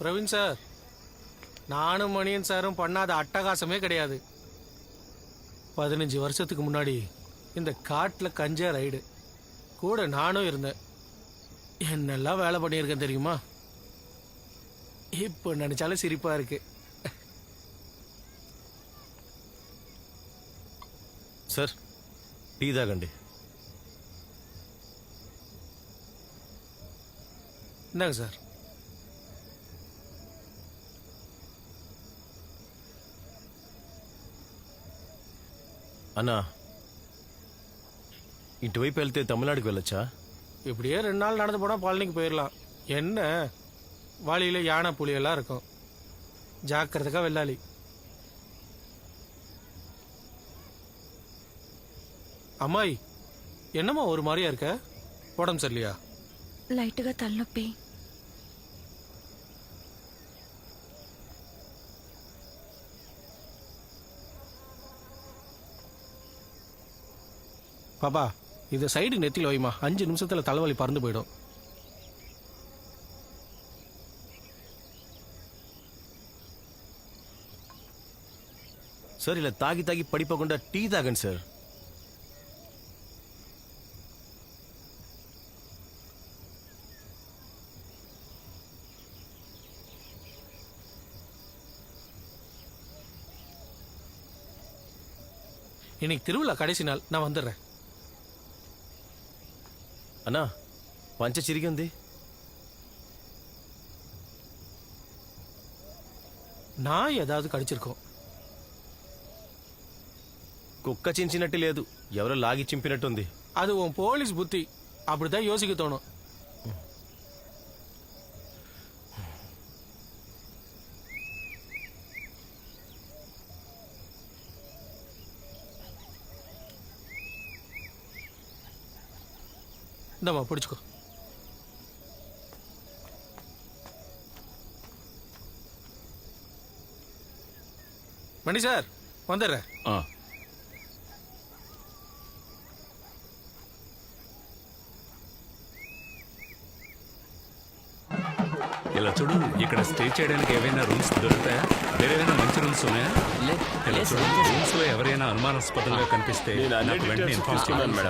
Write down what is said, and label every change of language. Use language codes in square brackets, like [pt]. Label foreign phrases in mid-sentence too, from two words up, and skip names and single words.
[ta] சார், நானும் மணியன் சாரும் பண்ணாத அட்டகாசமே கிடையாது. 15 வருஷத்துக்கு முன்னாடி இந்த காட்டில் கஞ்சா ரைடு கூட நானும் இருந்தேன். என்னெல்லாம் வேலை பண்ணியிருக்கேன் தெரியுமா? இப்போ நினைச்சாலும் சிரிப்பா இருக்கு. [te] సార్ టీ తాగండి. [ta] என்னங்க சார்? [te] అన్నా ఇటువైపు వెళ్తే తమిళనాడుకి వెళ్ళొచ్చా? [ta] இப்படியே 2 நாள் நடந்து போனால் பழனிக்கு போயிடலாம். என்ன வாளியில் யானை புலியெல்லாம் இருக்கும். ஜாக்கிரதைக்கா வெள்ளாளி. అమ్మాయి என்னம்மா ஒரு மாதிரியா இருக்க? உடம்பு சரியில்லையா? [te] లైట్గా తలనొప్పి. [ta] பாப்பா இதை சைடு நெத்தியில் வைமா. 5 நிமிஷத்துல தலைவலி பறந்து போயிடும். [te] సార్ ఇలా తాగి తాగి పడిపోకుండా టీ తాగండి సార్. [ta] இன்னைக்கு திருவிழா கடைசி நாள், நான் வந்துடுறேன். [te] అన్నా పంచ చిరిగి ఉంది. [ta] நான் ஏதாவது கடிச்சிருக்கோம். [te] కుక్క చించినట్టు లేదు, ఎవరో లాగి చింపినట్టుంది. [ta] அது உன் போலீஸ் புத்தி. அப்படிதான் யோசிக்க தோணும். இந்தம்மா பிடிச்சிக்கோ. மணி சார் வந்துடுறேன். [te] ఇలా చూడు, ఇక్కడ స్టే చేయడానికి ఏవైనా రూమ్స్ దొరుకుతాయా? వేరేమైనా మంచి రూమ్స్ ఉన్నాయా? ఇలా చూడు, రూమ్స్ లో ఎవరైనా అనుమానాస్పదంగా కనిపిస్తే నాకు వెంటనే ఇన్ఫార్మ్ చేయాలి మేడం.